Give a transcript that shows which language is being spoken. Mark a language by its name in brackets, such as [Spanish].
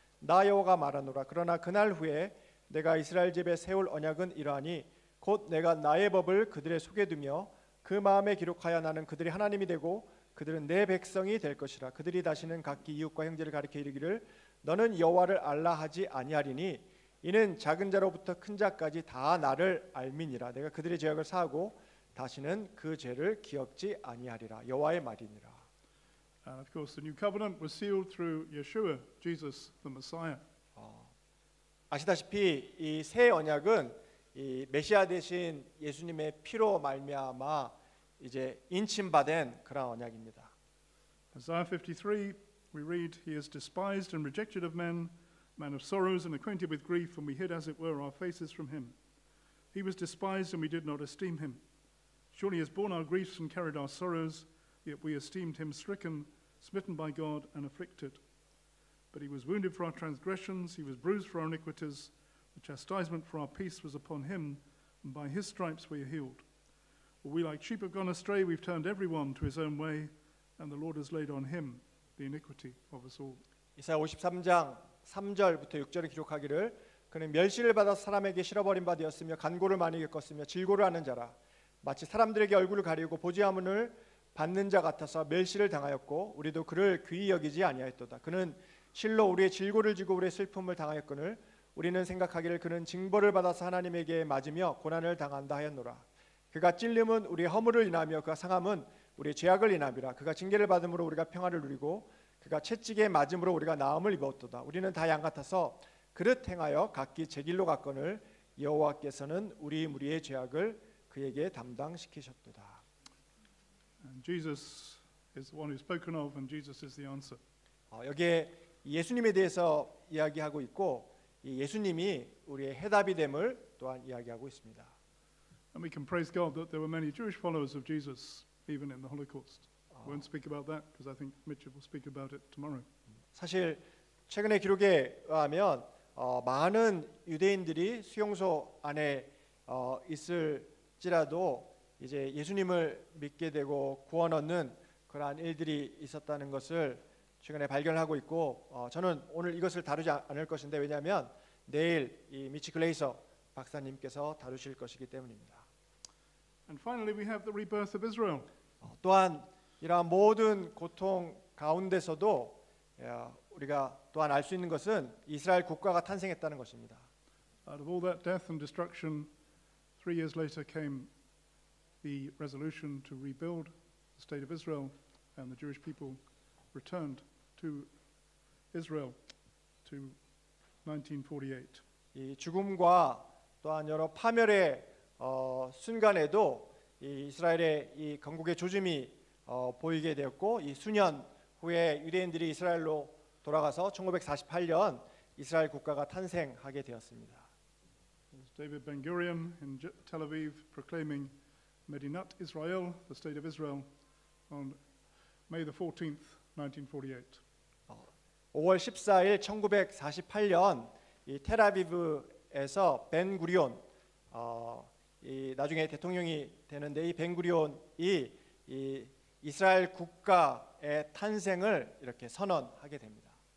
[Korean] 나 여호와가 말하노라 그러나 그날 후에 내가 이스라엘 집에 세울 언약은 이러하니 곧 내가 나의 법을 그들의 속에 두며 그 마음에 기록하여 나는 그들의 하나님이 되고 그들은 내 백성이 될 것이라. 그들이 다시는 각기 이웃과 형제를 가리켜 이르기를 너는 여호와를 알라 하지 아니하리니 이는 작은 자로부터 큰 자까지 다 나를 알미니라. 내가 그들의 죄악을 사하고 다시는 그 죄를 기억지 아니하리라. 여호와의 말이니라. [English] And of course, the new covenant was sealed through Yeshua, Jesus, the Messiah. [Korean] 아시다시피 이 새 언약은 이 메시아 대신 예수님의 피로 말미암아 이제 인침받은 그런 언약입니다. [English] Isaiah 53, we read, He is despised and rejected of men, man of sorrows and acquainted with grief, and we hid as it were our faces from him. He was despised and we did not esteem him. Surely he has borne our griefs and carried our sorrows, yet we esteemed him stricken, smitten by God, and afflicted. But he was wounded for our transgressions, he was bruised for our iniquities. The chastisement for our peace was upon him, and by his stripes we are healed. For we like sheep have gone astray, we've turned every one to his own way, and the Lord has laid on him the iniquity of us all. [Korean] 이사야 53장 3절부터 6절에 기록하기를 그는 멸시를 받아 사람에게 실어버린 바 되었으며 간고를 많이 겪었으며 질고를 하는 자라 마치 사람들에게 얼굴을 가리우고 보지함을 받는 자 같아서 멸시를 당하였고 우리도 그를 귀히 여기지 아니하였도다. 그는 실로 우리의 질고를 지고 우리의 슬픔을 당하였거늘 우리는 생각하기를 그는 징벌을 받아서 하나님에게 맞으며 고난을 당한다 하였노라. 그가 찔림은 우리의 허물을 인하며 그가 상함은 우리의 죄악을 인함이라. 그가 징계를 받음으로 우리가 평화를 누리고 그가 채찍에 맞음으로 우리가 나음을 입었도다. 우리는 다 양 같아서 그릇 행하여 각기 제 길로 갔거늘 여호와께서는 우리 무리의 죄악을 그에게 담당시키셨도다. [English] And Jesus is the one who's spoken of, and Jesus is the answer. [Korean] 여기에 예수님에 대해서 이야기하고 있고 이 예수님이 우리의 해답이 됨을 또한 이야기하고 있습니다. [English] And we can praise God that there were many Jewish followers of Jesus, even in the Holocaust. Won't speak about that because I think Mitchell will speak about it tomorrow. [Korean] 사실 최근의 기록에 의하면 많은 유대인들이 수용소 안에 있을지라도 이제 예수님을 믿게 되고 구원 얻는 그러한 일들이 있었다는 것을 최근에 발견하고 있고 저는 오늘 이것을 다루지 않을 것인데 왜냐하면 내일 이 미치 글레이서 박사님께서 다루실 것이기 때문입니다. [English] And finally, we have the rebirth of Israel. [Korean] 또한 이러한 모든 고통 가운데서도 우리가 또한 알 수 있는 것은 이스라엘 국가가 탄생했다는 것입니다. [English] Out of all that death and destruction, 3 years later came the resolution to rebuild the state of Israel, and the Jewish people returned to Israel to 1948. [Korean] 이 죽음과 또한 여러 파멸의 순간에도 이 이스라엘의 이 건국의 조짐이 보이게 되었고 이 수년 후에 유대인들이 이스라엘로 돌아가서 1948년 이스라엘 국가가 탄생하게 되었습니다. [English] David Ben-Gurion in Tel Aviv proclaiming Medinat Israel, the state of Israel, on May the 14th, 1948. [Korean] 5월 14일 1948년 이 텔아비브에서 벤구리온 이 나중에 대통령이 되는데 이 벤구리온이 이 이스라엘 국가의 탄생을 이렇게 선언하게 됩니다.